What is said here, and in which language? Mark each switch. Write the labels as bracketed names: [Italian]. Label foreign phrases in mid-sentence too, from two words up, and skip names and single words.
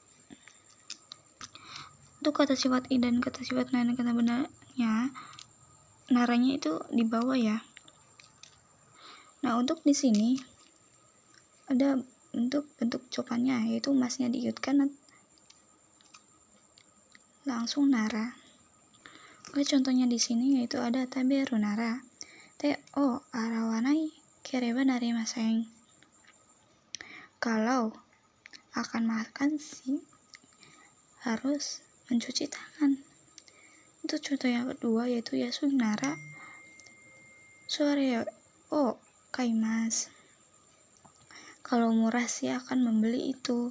[Indonesian] Untuk kata sifat i dan kata sifat na dan kata bendanya, naranya itu di bawah ya. Nah, untuk di sini ada bentuk jawabannya, yaitu masnya diikutkan langsung nara. Oke, contohnya di sini yaitu ada [Japanese] 食べるなら手を洗わなければなりません. [Indonesian] Kalau akan makan sih harus mencuci tangan. Untuk contoh yang kedua yaitu [Japanese] 安いならそれを買います. [Indonesian] Kalau murah sih akan membeli itu.